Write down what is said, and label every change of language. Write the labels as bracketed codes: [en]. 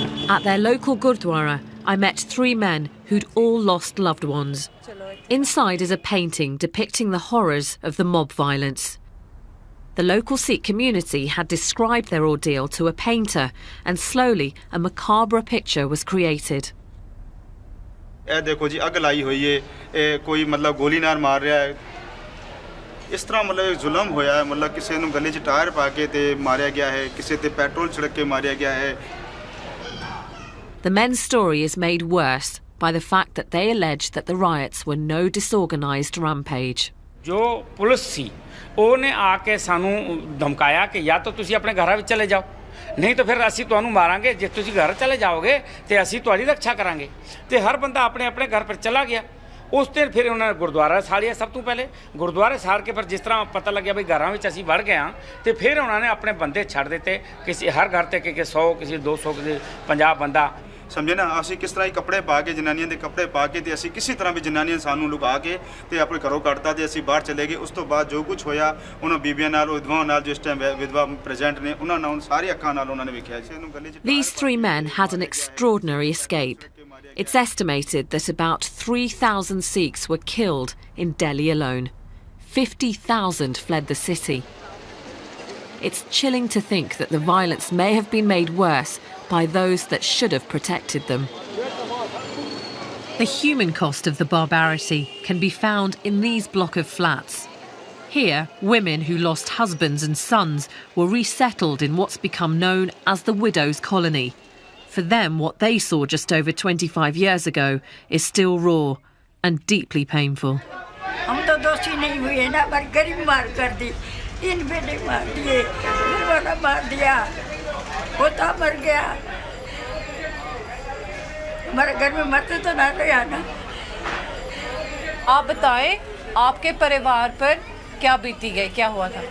[en] At their local Gurdwara, I met 3 men who'd all lost loved ones. Inside is a painting depicting the horrors of the mob violence. The local Sikh community had described their ordeal to a painter, and slowly a macabre picture was created. [pa] ਇਹ ਦੇਖੋ ਜੀ ਅੱਗ ਲਾਈ ਹੋਈ ਏ ਇਹ ਕੋਈ ਮਤਲਬ ਗੋਲੀ ਨਾਲ ਮਾਰ ਰਿਹਾ ਹੈ ਇਸ ਤਰ੍ਹਾਂ ਮਤਲਬ ਜ਼ੁਲਮ ਹੋਇਆ ਹੈ ਮਤਲਬ ਕਿਸੇ ਨੂੰ ਗਲੇ 'ਚ ਟਾਇਰ ਪਾ ਕੇ ਤੇ ਮਾਰਿਆ ਗਿਆ ਹੈ ਕਿਸੇ ਤੇ ਪੈਟਰੋਲ ਛਿੜਕ ਕੇ ਮਾਰਿਆ ਗਿਆ ਹੈ [en] The men's story is made worse by the fact that they allege that the riots were no disorganised rampage. [pa] ਜੋ ਪੁਲਿਸ ਸੀ ਉਹਨੇ ਆ ਕੇ ਸਾਨੂੰ ਧਮਕਾਇਆ ਕਿ ਜਾਂ ਤਾਂ ਤੁਸੀਂ ਆਪਣੇ ਘਰਾਂ ਵਿੱਚ ਚਲੇ ਜਾਓ नहीं तो फिर ਅਸੀਂ ਤੁਹਾਨੂੰ ਮਾਰਾਂਗੇ ਜੇ ਤੁਸੀਂ ਘਰ ਚਲੇ ਜਾਓਗੇ ਤੇ ਅਸੀਂ ਤੁਹਾਡੀ ਰੱਖਿਆ ਕਰਾਂਗੇ ਤੇ ਹਰ ਬੰਦਾ ਆਪਣੇ ਆਪਣੇ ਘਰ ਪਰ ਚਲਾ ਗਿਆ ਉਸ ਦਿਨ ਫਿਰ ਉਹਨਾਂ ਨੇ ਗੁਰਦੁਆਰਾ ਸਾੜਿਆ ਸਭ ਤੋਂ ਪਹਿਲੇ ਗੁਰਦੁਆਰੇ ਸਾੜ ਕੇ ਫਿਰ ਜਿਸ ਤਰ੍ਹਾਂ ਪਤਾ ਲੱਗਿਆ ਵੀ ਘਰਾਂ ਵਿੱਚ ਅਸੀਂ ਵੜ ਗਏ ਹਾਂ ਤੇ ਫਿਰ ਉਹਨਾਂ ਨੇ ਆਪਣੇ ਬੰਦੇ ਛੱਡ ਦਿੱਤੇ ਕਿਸੇ ਹਰ ਘਰ ਤੇ ਕਿ 100 ਕਿਸੇ 200 ਕਿਸੇ 50 ਬੰਦਾ ਸਮਝੇ ਨਾ ਅਸੀਂ ਕਿਸ ਤਰ੍ਹਾਂ ਹੀ ਕੱਪੜੇ ਪਾ ਕੇ ਜਨਾਨੀਆਂ ਦੇ ਕੱਪੜੇ ਪਾ ਕੇ ਤੇ ਅਸੀਂ ਕਿਸੇ ਤਰ੍ਹਾਂ ਵੀ ਜਨਾਨੀਆਂ ਸਾਨੂੰ ਲੁਕਾ ਕੇ ਤੇ ਆਪਣੇ ਘਰੋਂ ਕੱਢਤਾ ਤੇ ਅਸੀਂ ਬਾਹਰ ਚਲੇ ਗਏ ਉਸ ਤੋਂ ਬਾਅਦ ਜੋ ਕੁਝ ਹੋਇਆ ਉਹਨਾਂ ਬੀਬੀਆਂ ਨਾਲ ਵਿਧਵਾਵਾਂ ਨਾਲ ਜਿਸ ਟਾਈਮ ਵਿਧਵਾ ਪ੍ਰੈਜ਼ੈਂਟ ਨੇ ਉਹਨਾਂ ਨਾਲ ਸਾਰੀ ਅੱਖਾਂ ਨਾਲ ਉਹਨਾਂ ਨੇ ਵੇਖਿਆ ਸੀ ਇਹਨੂੰ ਗੱਲੇ 'ਚ [en] These 3 men had an extraordinary escape. It's estimated that about 3,000 Sikhs were killed in Delhi alone. 50,000 fled the city. It's chilling to think that the violence may have been made worse by those that should have protected them. The human cost of the barbarity can be found in these block of flats. Here, women who lost husbands and sons were resettled in what's become known as the widows' colony. For them, what they saw just over 25 years ago is still raw and deeply painful. [hi] हम तो दोषी नहीं हुए ना, पर गरीब मार कर दी, 3 बेटे मार दिए, बड़ा मार दिया, पोता मर गया, हमारे घर में मरते तो ना गया ना। आप बताएं, आपके परिवार पर क्या बीती गई, क्या हुआ था?